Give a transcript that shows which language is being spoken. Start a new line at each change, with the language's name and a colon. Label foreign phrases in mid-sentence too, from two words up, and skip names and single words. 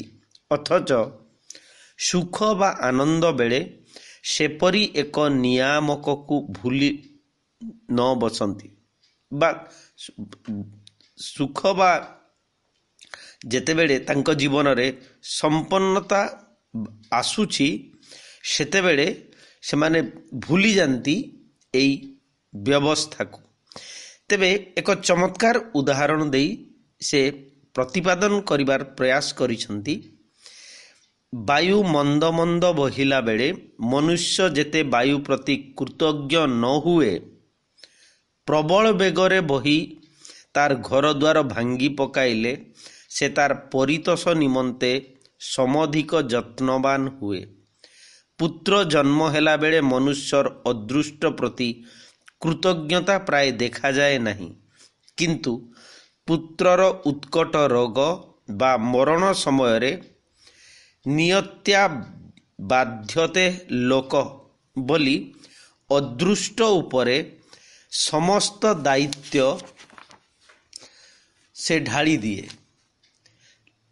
Odia: ଅଥଚ ସୁଖ ବା ଆନନ୍ଦ ବେଳେ ସେପରି ଏକ ନିୟାମକ କୁ ଭୁଲି ନ ବସନ୍ତି ବା ସୁଖ ବା ଯେତେବେଳେ ତାଙ୍କ ଜୀବନ ରେ ସମ୍ପନ୍ନତା ଆସୁଛି, ସେତେବେଳେ ସେମାନେ ଭୁଲି ଯାଆନ୍ତି ଏହି ବ୍ୟବସ୍ଥା କୁ। ତେବେ ଏକ ଚମତ୍କାର ଉଦାହରଣ ଦେଇ ସେ ପ୍ରତିପାଦନ କରିବାର ପ୍ରୟାସ କରିଛନ୍ତି। ବାୟୁ ମନ୍ଦ ମନ୍ଦ ବହିଲା ବେଳେ ମନୁଷ୍ୟ ଯେତେ ବାୟୁ ପ୍ରତି କୃତଜ୍ଞ ନ ହୁଏ, ପ୍ରବଳ ବେଗରେ ବହି ତାର ଘର ଦ୍ୱାର ଭାଙ୍ଗି ପକାଇଲେ ସେ ତାର ପରିତୋଷ ନିମନ୍ତେ ସମଧିକ ଯତ୍ନବାନ ହୁଏ। ପୁତ୍ର ଜନ୍ମ ହେଲା ବେଳେ ମନୁଷ୍ୟର ଅଦୃଷ୍ଟ ପ୍ରତି କୃତଜ୍ଞତା ପ୍ରାୟ ଦେଖା ଯାଏ ନାହିଁ, କିନ୍ତୁ ପୁତ୍ରର ଉତ୍କଟ ରୋଗ ବା ମରଣ ସମୟ ରେ ନିୟତ୍ୟା ବାଧ୍ୟତେ ଲୋକ ବୋଲି ଅଦୃଷ୍ଟ ଉପରେ ସମସ୍ତ ଦାୟିତ୍ୱ ସେ ଢାଳି ଦିଏ।